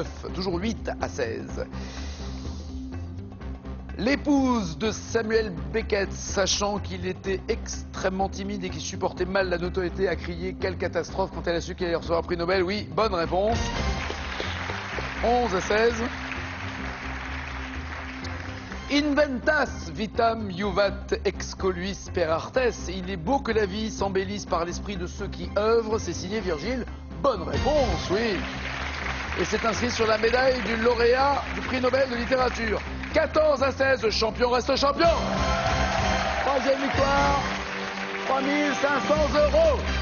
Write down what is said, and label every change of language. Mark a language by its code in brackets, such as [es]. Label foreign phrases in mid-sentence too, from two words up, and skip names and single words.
[fr] Toujours 8 à 16. L'épouse de Samuel Beckett, sachant qu'il était extrêmement timide et qu'il supportait mal la notoriété, a crié « Quelle catastrophe » quand elle a su qu'il allait recevoir un prix Nobel. Oui, bonne réponse. 11 à 16. [la] Inventas vitam juvat excoluis per artes. [fr] Il est beau que la vie s'embellisse par l'esprit de ceux qui œuvrent. C'est signé Virgile. Bonne réponse, oui. Et c'est inscrit sur la médaille du lauréat du prix Nobel de littérature. 14 à 16, le champion reste champion. 3e victoire, 3 500 €.